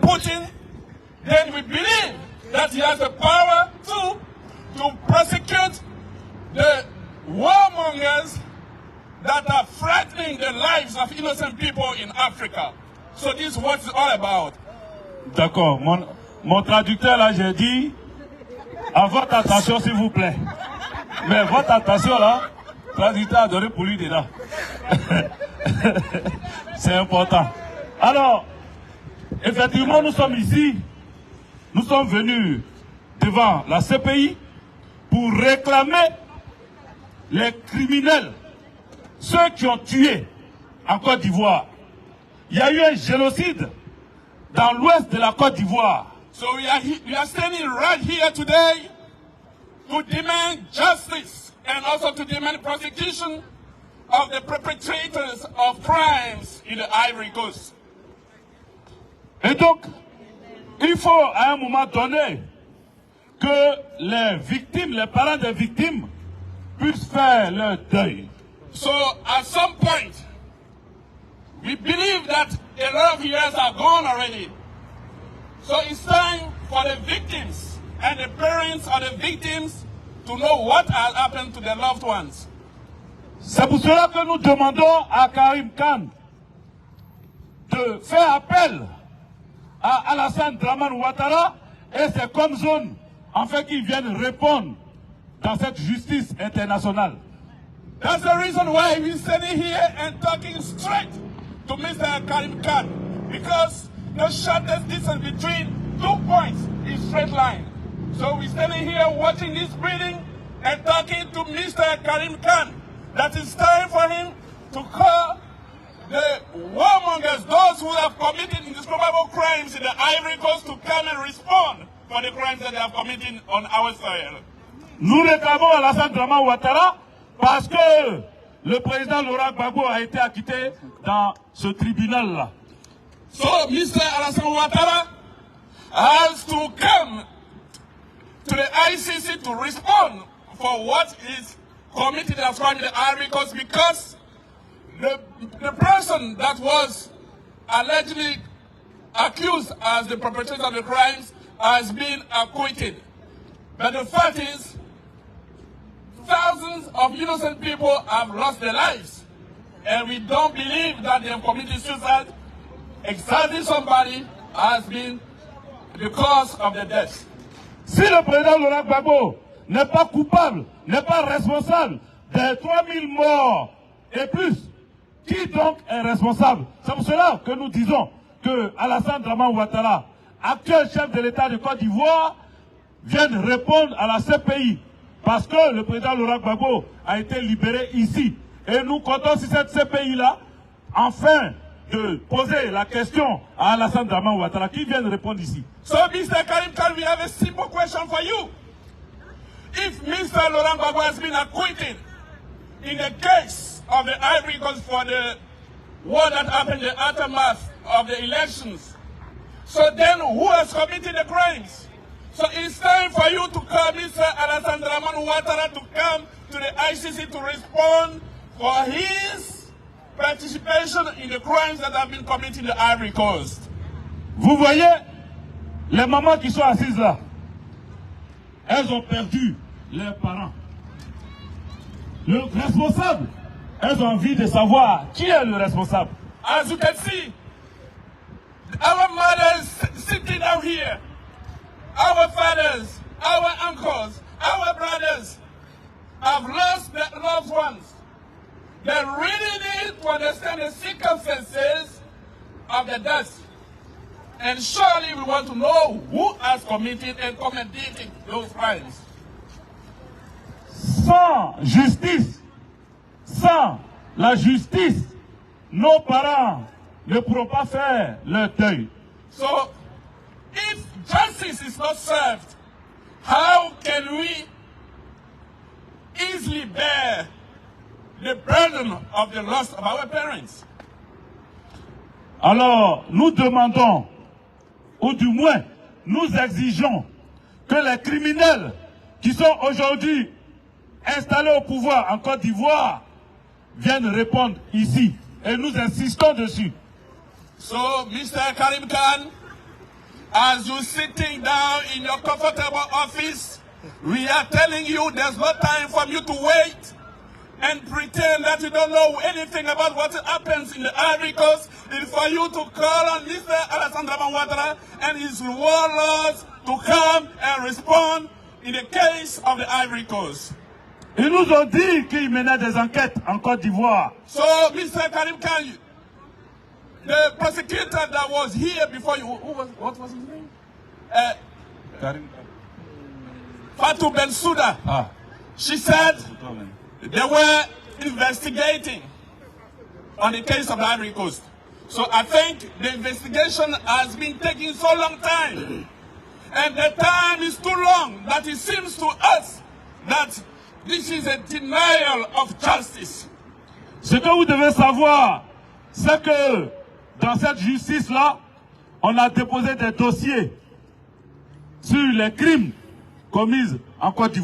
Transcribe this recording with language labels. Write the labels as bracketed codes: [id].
[en] Putin, then we believe that he has the power to prosecute the warmongers that are threatening the lives of innocent people in Africa. So this is what it's all about. [fr] D'accord. Mon traducteur là, j'ai dit, à votre attention s'il vous plaît. Mais votre attention là, le traducteur a donné pour lui déjà. C'est important. Alors, effectivement, nous sommes ici, nous sommes venus devant la CPI pour réclamer les criminels, ceux qui ont tué en Côte d'Ivoire. Il y a eu un génocide dans l'ouest de la Côte d'Ivoire. [en] So we are standing right here today to demand justice and also to demand prosecution of the perpetrators of crimes in the Ivory Coast. [fr] Et donc, il faut à un moment donné que les victimes, les parents des victimes puissent faire leur deuil. [en] So at some point, we believe that a lot of years are gone already. So it's time for the victims and the parents of the victims to know what has happened to their loved ones. [fr] C'est pour cela que nous demandons à Karim Khan de faire appel à Alassane Dramane Ouattara et ses comzones afin qu'ils viennent répondre dans cette justice internationale. [en] That's the reason why we're standing here and talking straight to Mr. Karim Khan, because the shortest distance between 2 points is straight line. So we're standing here watching this meeting and talking to Mr. Karim Khan that it's time for him to call the warmongers, those who have committed indescribable crimes in the Ivory Coast, to come and respond for the crimes that they have committed on our soil. [fr] Nous réclamons Alassane Dramane Ouattara parce que le président Laurent Gbagbo a été acquitté dans ce tribunal-là. [en] So, Mr. Alassane Ouattara has to come to the ICC to respond for what is committed as crime in the Ivory Coast, because the person that was allegedly accused as the perpetrator of the crimes has been acquitted. But the fact is, thousands of innocent people have lost their lives, and we don't believe that they have committed suicide. Exactly, somebody has been the cause of the death. [fr] Si le président Laurent Gbagbo n'est pas coupable, n'est pas responsable des 3000 morts et plus, qui donc est responsable? C'est pour cela que nous disons que Alassane Dramane Ouattara, actuel chef de l'État de Côte d'Ivoire, vienne répondre à la CPI. Parce que le président Laurent Gbagbo a été libéré ici. Et nous comptons sur cette CPI-là, enfin, de poser la question à Alassane Dramane Ouattara, qui vient de répondre ici. [en] So, Mr. Karim Khan, we have a simple question for you. If Mr. Laurent Gbagbo has been acquitted in the case of the Ivory Coast for the war that happened in the aftermath of the elections, so then who has committed the crimes? So it's time for you to call Mr. Alassane Dramane Ouattara to come to the ICC to respond for his participation in the crimes that have been committed in the Ivory Coast. [fr] Vous voyez, les mamans qui sont assises là, elles ont perdu leurs parents. Le responsable, elles ont envie de savoir qui est le responsable. [en] As you can see, our mothers sitting out here, our fathers, our uncles, our brothers have lost their loved ones. They really need to understand the circumstances of the death. And surely we want to know who has committed and committed those crimes. [fr] Sans justice, sans la justice, nos parents ne pourront pas faire leur deuil. [en] So, if justice is not served, how can we easily bear the burden of the loss of our parents? [fr] Alors, nous demandons, ou du moins, nous exigeons que les criminels qui sont aujourd'hui installés au pouvoir en Côte d'Ivoire viennent répondre ici. Et nous insistons dessus. [en] So, Mr. Karim Khan, as you're sitting down in your comfortable office, we are telling you there's no time for you to wait and pretend that you don't know anything about what happens in the Ivory Coast. It's for you to call on Mr. Alassane Dramane Ouattara and his warlords to come and respond in the case of the Ivory Coast. [fr] Ils nous ont dit qu'ils menaient des enquêtes en Côte d'Ivoire. [en] So, Mr. Karim Khan, the prosecutor that was here before you, what was his name? Karim. Fatou Bensouda. Ah. She said they were investigating on the case of the Ivory Coast. So I think the investigation has been taking so long time. And the time is too long that it seems to us that this is a denial of justice. [fr] Ce que vous devez savoir, c'est que dans cette justice-là, on a déposé des dossiers sur les crimes commis en Côte d'Ivoire.